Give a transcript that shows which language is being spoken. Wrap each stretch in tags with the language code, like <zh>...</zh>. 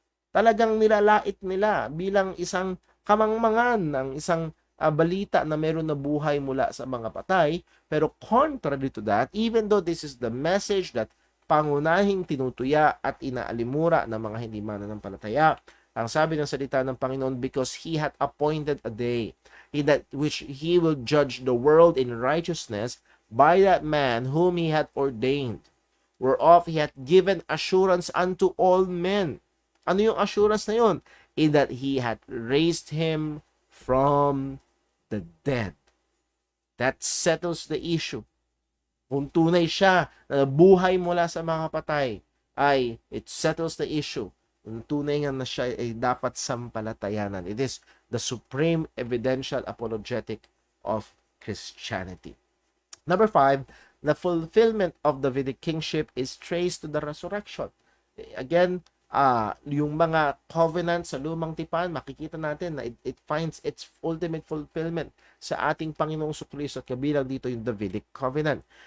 <tl>Talagang nilalait nila bilang isang kamangmangan ng isang balita na meron na buhay mula sa mga patay.</tl> <en>Pero contrary to that, even though this is the message that</en> <tl>pangunahing tinutuya at inaalimura ng mga hindi mananampalataya, ang sabi ng salita ng Panginoon,</tl> <en>because He had appointed a day in that which He will judge the world in righteousness by that man whom He had ordained, whereof He hath given assurance unto all men.</en> <tl>Ano yung assurance na yun?</tl> <en>In that He had raised Him from the dead. That settles the issue.</en> <tl>Kung tunay siya na buhay mula sa mga patay, ay</tl> <en>it settles the issue.</en> <tl>Kung tunay nga na siya ay dapat sampalatayanan.</tl> <en>It is the supreme evidential apologetic of Christianity. Number 5, the fulfillment of Davidic kingship is traced to the resurrection.</en> <tl>Again, yung mga covenant sa lumang tipan, makikita natin na</tl> <en>it finds its ultimate fulfillment</en> <tl>sa ating Panginoong Kristo at kabilang dito yung Davidic covenant.</tl>